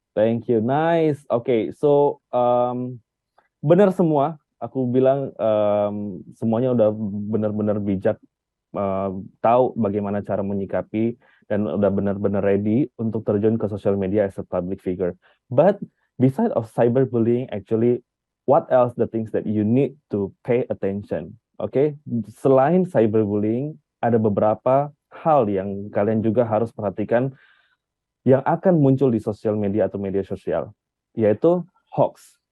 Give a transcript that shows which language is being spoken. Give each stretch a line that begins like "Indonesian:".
English: Thank you, nice. Okay, so
Indonesian: benar semua. Aku bilang semuanya udah benar-benar bijak, tahu bagaimana cara menyikapi dan udah benar-benar ready untuk terjun ke social media
English: as a public figure. But beside of cyberbullying, actually, what else the things that you need to pay attention?
Indonesian: Okay, selain cyberbullying, ada beberapa hal yang kalian juga harus perhatikan yang akan muncul di sosial media atau media sosial, yaitu hoax.